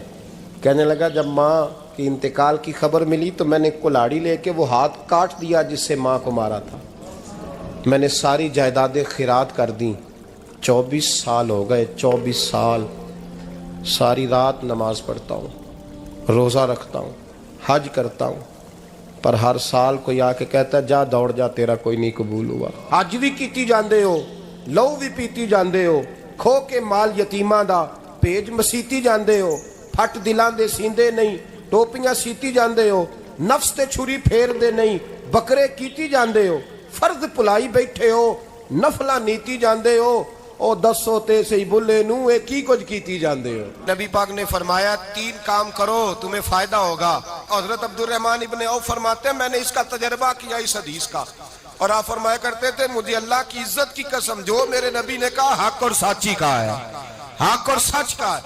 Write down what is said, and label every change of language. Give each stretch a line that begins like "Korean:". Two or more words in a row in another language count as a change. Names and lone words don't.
Urdu: کہنے لگا جب ماں کی انتقال کی خبر ملی تو میں نے کلاڑی لے کے وہ ہاتھ کاٹ دیا جس سے ماں کو مارا تھا، میں نے ساری جائیدادیں خیرات کر دیں۔ 24 سال ہو گئے، 24 سال ساری رات نماز پڑھتا ہوں، روزہ رکھتا ہوں، حج کرتا ہوں، پر ہر سال کوئی آ کے کہتا ہے جا دوڑ جا تیرا کوئی نہیں قبول ہوا۔
Punjabi: حج بھی کیتی جاندے ہو، لہو بھی پیتی جاندے ہو، کھو کے مال یتیماں دا پیج مسیتی جاندے ہو، پھٹ دلاں دے سیندے نہیں، ٹوپیاں سیتی جاندے ہو، نفس تے چھری پھیر دے نہیں، بکرے کیتی جاندے ہو، فرض پلائی بیٹھے ہو، نفلہ نیتی جاندے ہو، او دسو تے سے بلے نو اے کی کچھ کیتی جاندے ہو۔
Urdu: نبی پاک نے فرمایا 3 کام کرو تمہیں فائدہ ہوگا۔ حضرت عبد الرحمن ابن عوف فرماتے ہیں میں نے اس کا تجربہ کیا اس حدیث کا، اور آپ فرمایا کرتے تھے مجھے اللہ کی عزت کی قسم جو میرے نبی نے کہا حق اور سچی کا ہے، حق اور سچ کا ہے۔